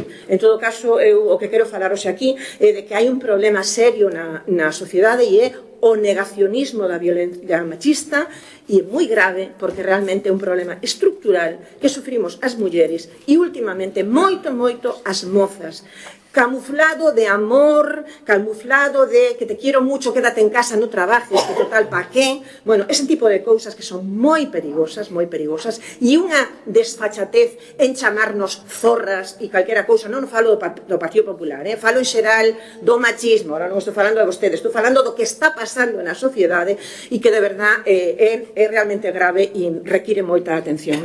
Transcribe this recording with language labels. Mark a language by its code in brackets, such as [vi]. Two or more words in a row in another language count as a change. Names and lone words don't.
[gl] En todo caso, eu o que quero falar hoxe aquí é de que hai un problema serio na sociedade e é o negacionismo da violencia machista, e é moi grave porque realmente é un problema estructural que sufrimos as mulleres e últimamente moito as mozas, [es] camuflado de amor, camuflado de que te quiero mucho, quédate en casa, no trabajes, que total pa qué. [gl] Bueno, ese tipo de cousas que son moi perigosas, e unha desfachatez en chamarnos zorras e calquera cousa. Non falo do Partido Popular, falo en xeral do machismo. Ahora non estou falando de vostedes, estou falando do que está pasando na sociedade e que [es] de verdad [gl] é realmente grave e require moita atención.